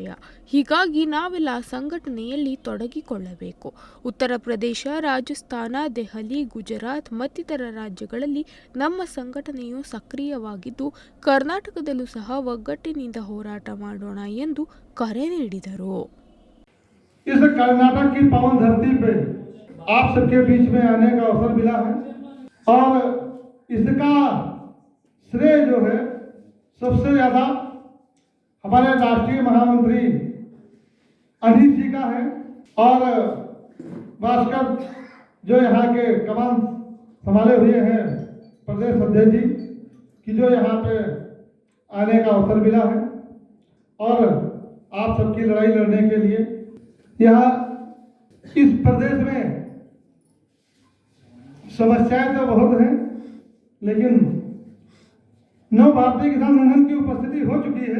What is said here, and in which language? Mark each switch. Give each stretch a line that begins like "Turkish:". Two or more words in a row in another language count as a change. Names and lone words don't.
Kannada: ಹೀಗಾಗಿ ನಾವೆಲ್ಲ ಸಂಘಟನೆಯಲ್ಲಿ ತೊಡಗಿಕೊಳ್ಳಬೇಕು. ಉತ್ತರ ಪ್ರದೇಶ, ರಾಜಸ್ಥಾನ, ದೆಹಲಿ, ಗುಜರಾತ್ ಮತ್ತಿತರ ರಾಜ್ಯಗಳಲ್ಲಿ ನಮ್ಮ ಸಂಘಟನೆಯು ಸಕ್ರಿಯವಾಗಿದ್ದು, ಕರ್ನಾಟಕದಲ್ಲೂ ಸಹ ಒಗ್ಗಟ್ಟಿನಿಂದ ಹೋರಾಟ ಮಾಡೋಣ ಎಂದು ಕರೆ ನೀಡಿದರು.
Hindi: इस कर्नाटक की पावन धरती पे आप सबके बीच में आने का अवसर मिला है और इसका श्रेय जो है सबसे ज़्यादा हमारे राष्ट्रीय महामंत्री अनिश जी का है और भास्कर जो यहाँ के कमान संभाले हुए हैं प्रदेश अध्यक्ष जी की जो यहाँ पे आने का अवसर मिला है और आप सबकी लड़ाई लड़ने के लिए यहाँ इस प्रदेश में समस्याएं तो बहुत हैं, लेकिन नव भारतीय किसान संगठन की उपस्थिति हो चुकी है.